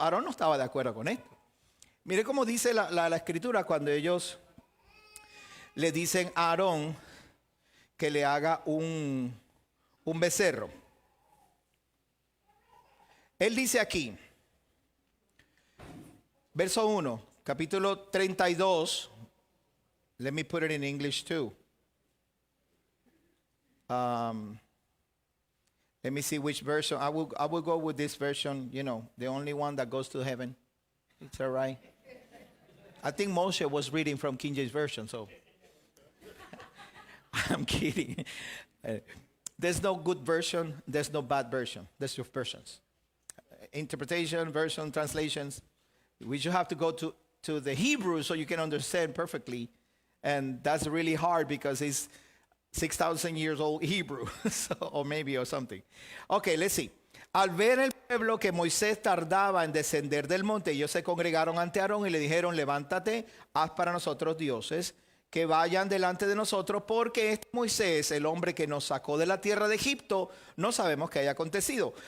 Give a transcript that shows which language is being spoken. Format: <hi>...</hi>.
<es>Aarón no estaba de acuerdo con esto. Mire cómo dice la escritura cuando ellos le dicen a Aarón que le haga un becerro. Él dice aquí, verso 1, capítulo 32.</es> <en>Let me put it in English too. Let me see which version. I will go with this version, the only one that goes to heaven. It's all right. I think Moshe was reading from King James Version, so I'm kidding. There's no good version, there's no bad version. There's two versions. Interpretation, version, translations. We should have to go to the Hebrew so you can understand perfectly. And that's really hard because it's 6,000 years old Hebrew, or something. Okay, let's see.</en> <es>Al ver el pueblo que Moisés tardaba en descender del monte, ellos se congregaron ante Aarón y le dijeron, levántate, haz para nosotros dioses que vayan delante de nosotros, porque este Moisés, el hombre que nos sacó de la tierra de Egipto, no sabemos qué haya acontecido.</es>